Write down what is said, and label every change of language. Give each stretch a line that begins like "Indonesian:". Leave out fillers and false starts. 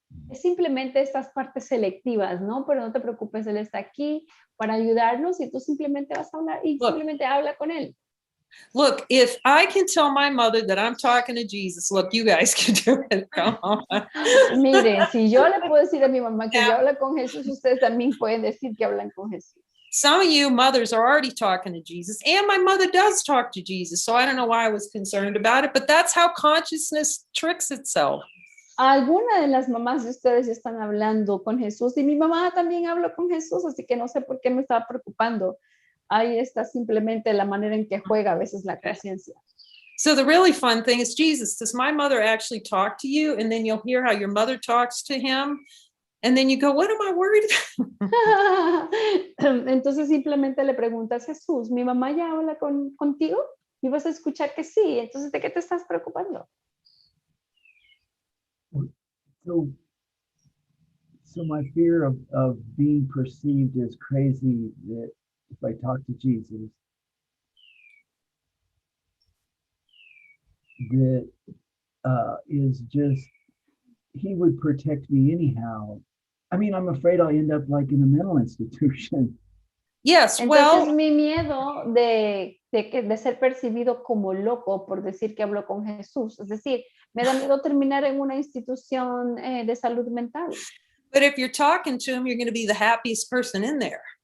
Spanish: Es simplemente estas partes selectivas, ¿no? Pero no te preocupes, él está aquí para ayudarnos y tú simplemente vas a hablar y simplemente habla con él.
English: Look, if I can tell my mother that I'm talking to Jesus, look, you guys can do it. Come on.
Spanish: Miren, si yo le puedo decir a mi mamá que yo hablo con Jesús, ustedes también pueden decir que hablan con Jesús.
English: Some of you mothers are already talking to Jesus, and my mother does talk to Jesus, so I don't know why I was concerned about it, but that's how consciousness tricks itself.
Spanish: Algunas de las mamás de ustedes ya están hablando con Jesús y mi mamá también habló con Jesús, así que no sé por qué me estaba preocupando. Ahí está simplemente la manera en que juega a veces la conciencia.
English: So the really fun thing is, Jesus, does my mother actually talk to you? And then you'll hear how your mother talks to him. And then you go, what am I worried about?
Spanish: Entonces simplemente le preguntas, Jesús, ¿mi mamá ya habla contigo? Y vas a escuchar que sí. Entonces, ¿de qué te estás preocupando?
English: So my fear of being perceived as crazy, that if I talk to Jesus, that is just he would protect me anyhow. I mean, I'm afraid I'll end up like in a mental institution. Yes,
Spanish: Entonces
English: well,
Spanish: mi miedo de ser percibido como loco por decir que hablo con Jesús, es decir, me da miedo terminar en una institución de salud mental.
English: but if you're talking to him, you're going to be the happiest person in there.